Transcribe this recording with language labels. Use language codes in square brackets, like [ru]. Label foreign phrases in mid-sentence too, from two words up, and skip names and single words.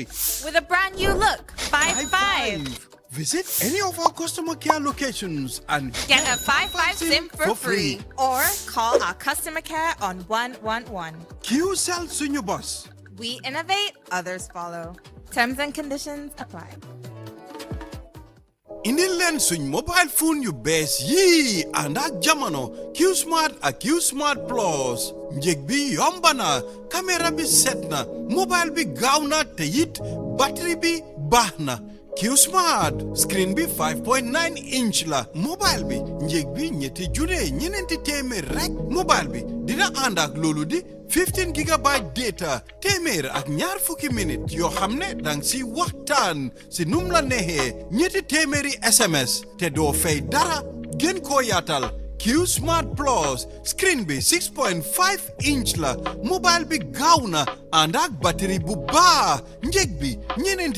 [en] With a brand new look, 55. Visit any of our customer care locations and get a 55 SIM for free. Or call our customer care on 111. QCell Senior Bus. We innovate, others follow. Terms and conditions apply. [wo] Indi len suñ [en] mobile phone [wo] yu bees yii ànd ak jamono Q-Smart ak Q-Smart Plus njëg bi yomb na caméra bi set na mobile bi gaaw na te it batterie bi baax na Q-Smart screen bi 5.9 inch la mobile bi njëg bi ñetti junne ñeneenti téeméer rek mobile bi dina ànd ak loolu di 15 [en] gigabyte data [wo] téeméer ak ñaar fukki minute yoo xam ne dang si waxtaan si num la neexee ñetti téeméeri SMS te doo fay dara gën koo yaatal Q-Smart Plus screen bi 6.5 inch la mobile bi gaaw na ànd ak batterie bu baax njëg bi ñeneenti